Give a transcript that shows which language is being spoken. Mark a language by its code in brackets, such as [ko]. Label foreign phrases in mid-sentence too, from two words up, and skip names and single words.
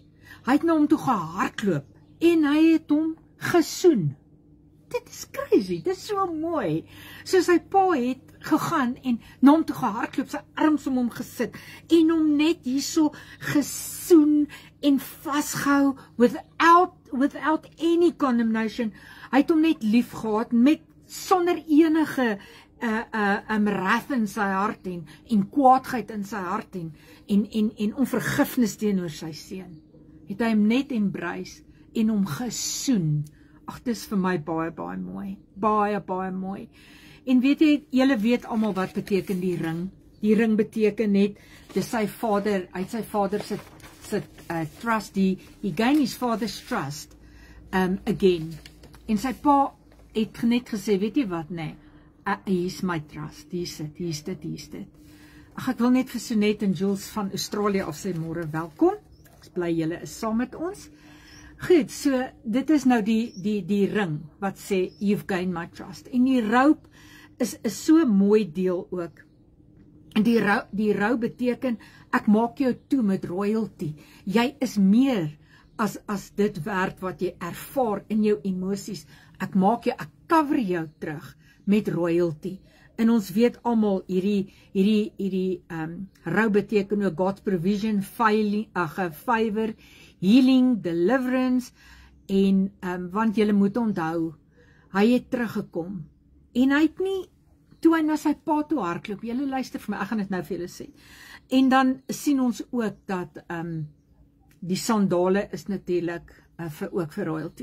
[af] Hy het na hom toe gehardloop en hy het hom gesoen. Dit is crazy, dit is so mooi. So sy pa het gegaan en na hom toe gehardloop, sy arms om hom gesit en hom net hierso gesoen en vasgehou [en] without any condemnation. [af] Hy het hom net lief gehad sonder enige wrath in sy hart en kwaadheid in sy hart en onvergifnis teenoor sy seun. Het hy hom net embrace en hom gesoen. Ag, dis vir my baie, baie mooi. Baie, baie mooi. En weet jy, julle weet almal wat beteken die ring. Die ring beteken net, dis sy vader, uit sy vader se trust, [en] he gained his father's trust again. [af] En sy pa het net gesê, weet jy wat, nee, [en] he's my trust, [af] hier's dit. Ag, ek wil net vir Sonet en Jules van Australië af sê môre welkom. Ek bly julle is saam met ons. Goed, so dit is nou die ring wat sê, [en] you've gained my trust. [af] En die roop is so mooi deel ook. En die rou beteken, ek maak jou toe met royalty. Jy is meer as dit werd wat jy ervaar in jou emosies. Ek cover jou terug met royalty. En ons weet almal, hierdie rou beteken ook [en] God's provision, favor, healing, deliverance, [af] en want julle moet onthou, hy het teruggekom, en hy het nie, toe hy na sy pa toe hardloop, julle luister vir my, ek gaan dit nou vir julle sê, en dan sien ons ook dat die sandale is natuurlik ook vir royalty.